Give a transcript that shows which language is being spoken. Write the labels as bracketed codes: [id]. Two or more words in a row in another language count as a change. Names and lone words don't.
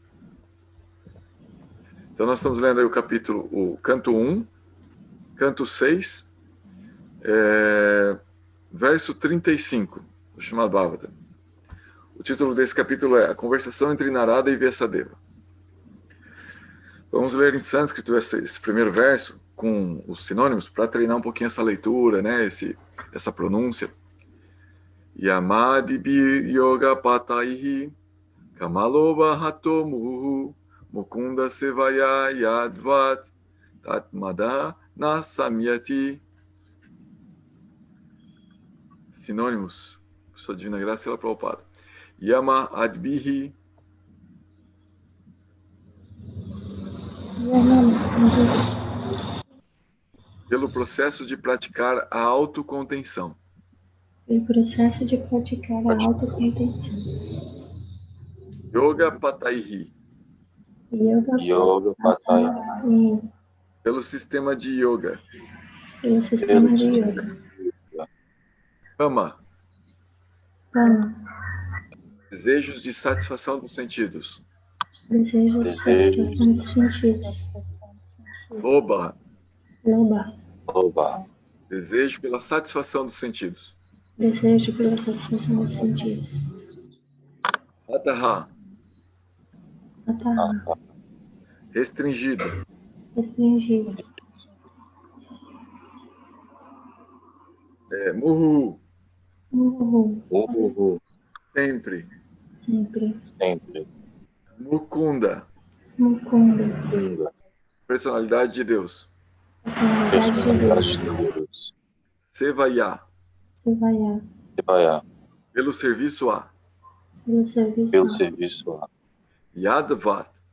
[pt] Então nós estamos lendo aí o canto 1, canto 6, verso 35, do Srimad Bhagavatam. O título desse capítulo é A Conversação entre Narada e Vyasadeva. Vamos ler em sânscrito esse primeiro verso com os sinônimos para treinar um pouquinho essa leitura, né? Essa pronúncia. [sa] यमादिबिर् योग पतैहि कामलोभ हतोमुहु मुकुन्द सेवया यद्वत् तत्मद नसम्यति. [pt] Sinônimos, Sua Divina Graça e ela Prabhupada. [sa] यम अद्बिहि [pt] pelo processo de praticar a autocontenção. Pelo processo de praticar a autocontenção. [sa] योग पतैहि. योग पतैहि. [pt] Pelo sistema de yoga. Pelo sistema de yoga. Kama. Desejos de satisfação dos sentidos. Desejo de satisfação dos sentidos. Loba. Loba. Desejo pela satisfação dos sentidos. Desejo pela satisfação dos sentidos. Ataha. Restringido. Muhu. Sempre. Mukunda. Personalidade de Deus. Sevaya. Pelo serviço a. Yadvat.